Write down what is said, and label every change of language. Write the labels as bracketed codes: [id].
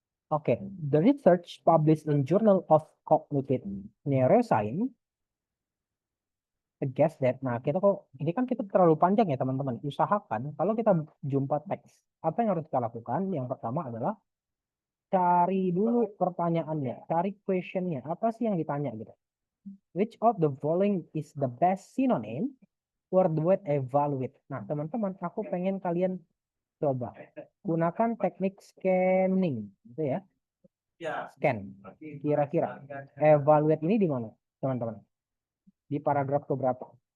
[en] Oke, the research published in Journal of Cognitive Neuroscience suggests that. [id] Nah, kita kok ini kan kita terlalu panjang ya, teman-teman. Usahakan kalau kita jumpa teks, apa yang harus kita lakukan? Yang pertama adalah cari dulu pertanyaannya, cari questionnya, apa sih yang ditanya gitu. [en] Which of the following is the best synonym for the word evaluate? [id] Nah, teman-teman, aku pengen kalian coba gunakan teknik scanning, gitu ya. Scan. Kira-kira evaluate ini di mana, teman-teman? Di paragraf keberapa?